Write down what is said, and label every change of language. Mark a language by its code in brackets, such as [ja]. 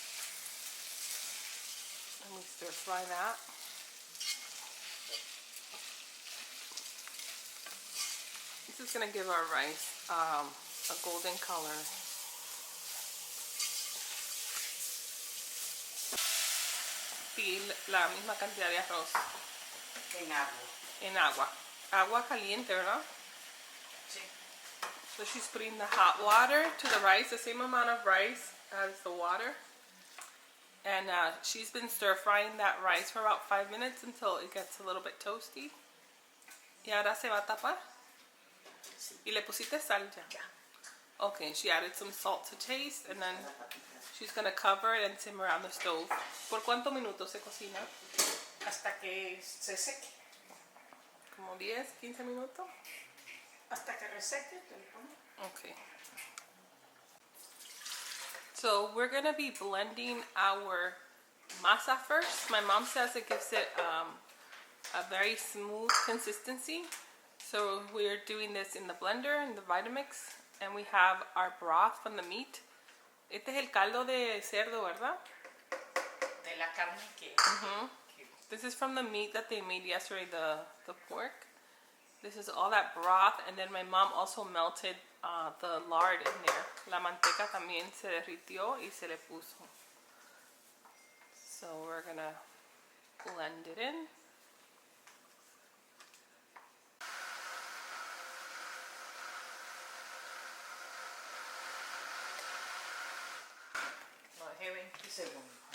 [en] And we stir fry that. This is going to give our rice a golden color. [es] Y la misma cantidad de arroz. En agua. En agua. Agua caliente, ¿verdad? Sí. [en] So she's putting the hot water to the rice, the same amount of rice as the water. And she's been stir frying that rice for about 5 minutes until it gets a little bit toasty. [es] Y ahora se va a tapar. Sí. Y le pusiste sal ya. Ya. [en] Okay, she added some salt to taste, and then she's gonna cover it and simmer on the stove. [es] ¿Por cuántos minutos se cocina? Hasta que se seque. Como 10, 15 minutos. Hasta que reseque. [en] Okay. So we're gonna be blending our masa first. My mom says it gives it a very smooth consistency. So we're doing this in the blender, in the Vitamix, and we have our broth from the meat. [es] Este es el caldo de cerdo, ¿verdad? De la carne que... [en] This is from the meat that they made yesterday, the pork. This is all that broth, and then my mom also melted the lard in there. [es] La manteca también se derritió y se le puso. [en] So we're gonna blend it in. [es] No, dejé 20 segundos.